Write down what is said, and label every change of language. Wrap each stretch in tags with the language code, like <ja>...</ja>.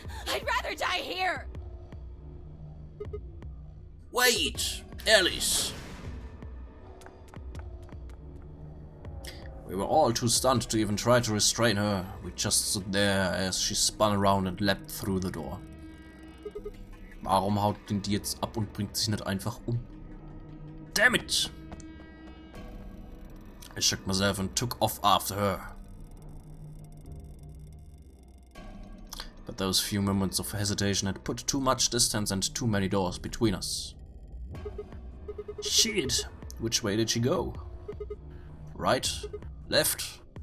<en>I'd rather die here! Wait! Alice! We were all too stunned to even try to restrain her. We just stood there as she spun around and leapt through the door.</en> <de>Warum haut den die jetzt ab und bringt sich nicht einfach um?</de> <en>Damn it! I shook myself and took off after her. But those few moments of hesitation had put too much distance and too many doors between us. Shit! Which way did she go? Right? Left?</en>